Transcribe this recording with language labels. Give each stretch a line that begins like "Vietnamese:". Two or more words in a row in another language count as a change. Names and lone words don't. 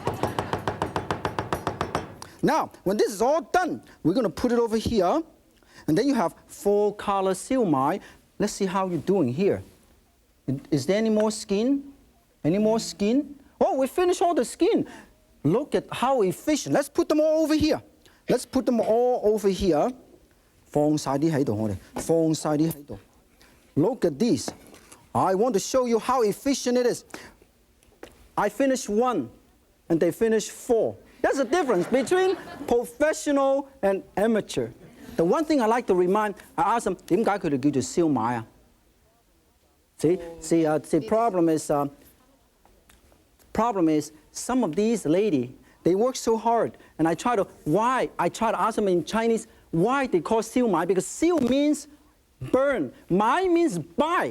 English: Now, when this is all done, we're going to put it over here. And then you have Four Color Sumi. Let's see how you're doing here. Is there any more skin? Any more skin? Oh, we finished all the skin. Look at how efficient. Let's put them all over here. Let's put them all over here.
Cantonese: 放晒啲喺度，我哋放晒啲喺度。
English: Look at this. I want to show you how efficient it is. I finished 1, and they finished 4. There's a difference between professional and amateur. The one thing I like to remind, I ask them,
Cantonese: 點解佢哋叫做燒賣啊?
English: See, the problem is some of these ladies, they work so hard, and I try to ask them in Chinese, why they call
Cantonese: 燒賣?
English: Because siu means burn. Mai means buy.